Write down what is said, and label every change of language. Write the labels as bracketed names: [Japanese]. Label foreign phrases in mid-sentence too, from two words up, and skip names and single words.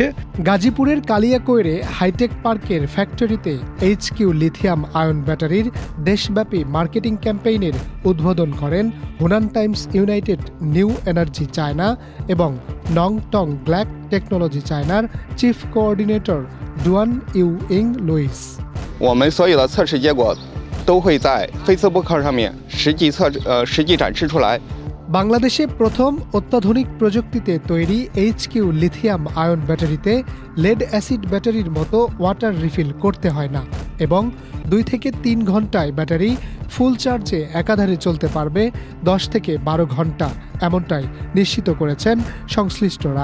[Bangla] গাজীপুরের কালিয়াকৈরে হাইটেক পার্কের ফ্যাক্টরিতে HQ লিথিয়াম আয়ন ব্যাটারির দেশব্যাপী মার্কেটিং ক্যাম্পেইনের উদ্বোধন করেন হুনান টাইমস ইউনাইটেড নিউ এনার্জি চায়না এবং নং টং গ্ল্যাক টেকনোলজি চায়নার চিফ কোঅর্ডিনেটর ডুয়ান ইউ ইং লুইস। [Chinese] 我们所有的测试结果都会在 Facebook 上面实际展示出来。 [Bangla] বাংলাদেশে প্রথম অত্যাধুনিক প্রযুক্তিতে তৈরি HQ লিথিয়াম আয়ন ব্যাটারিতে [English] lead acid [Bangla] ব্যাটারির মতো [English] water refill [Bangla] করতে হয় না এবং 2 থেকে 3 ঘন্টায় ব্যাটারি ফুল চার্জে একাধারে চলতে পারবে 10 থেকে 12 ঘন্টা, এমনটাই নিশ্চিত করেছেন সংশ্লিষ্টরা।